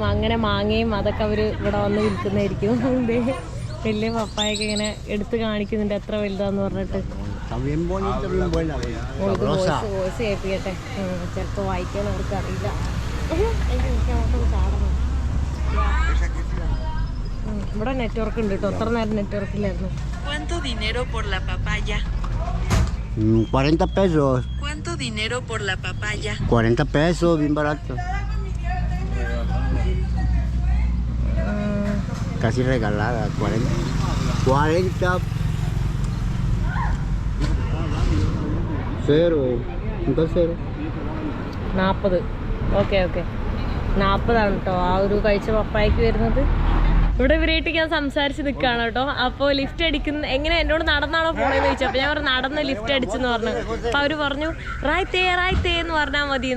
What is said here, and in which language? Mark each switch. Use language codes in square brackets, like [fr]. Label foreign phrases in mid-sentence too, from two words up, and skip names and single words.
[ml] അങ്ങനെ മാങ്ങയും അതൊക്കെ അവർ ഇവിടെ വന്ന് വിൽക്കുന്നതായിരിക്കും. വലിയ പപ്പായൊക്കെ ഇങ്ങനെ എടുത്ത് കാണിക്കുന്നുണ്ട് എത്ര വലുതാന്ന് പറഞ്ഞിട്ട്. വോയിസ് കേൾപ്പിക്കട്ടെ, ചിലപ്പോൾ വായിക്കാൻ അവർക്ക് അറിയില്ല. ഇവിടെ നെറ്റ്വർക്ക് ഉണ്ട് കേട്ടോ. അത്ര നേരം നെറ്റ്വർക്ക് ഇല്ലായിരുന്നു. [es] 40 pesos. ¿Cuánto dinero por la papaya? 40 pesos, bien barato. Casi regalada, 40. Cero. Entonces cero. 40. [ml] ഓക്കെ 40 കേട്ടോ ആ ഒരു കഴിച്ച പപ്പായക്ക് വരുന്നത്. ഇവിടെ ഇവരായിട്ട് ഞാൻ സംസാരിച്ച് നിൽക്കുകയാണ് കേട്ടോ. അപ്പോൾ ലിഫ്റ്റ് അടിക്കുന്ന എങ്ങനെ എന്നോട് നടന്നാണോ പോണേന്ന് ചോദിച്ചു. അപ്പോൾ ഞാൻ പറഞ്ഞു നടന്ന് ലിഫ്റ്റ് അടിച്ചെന്ന് പറഞ്ഞു. അപ്പോൾ അവർ പറഞ്ഞു റായ്ത്തേ എന്ന് പറഞ്ഞാൽ മതിയെന്ന്.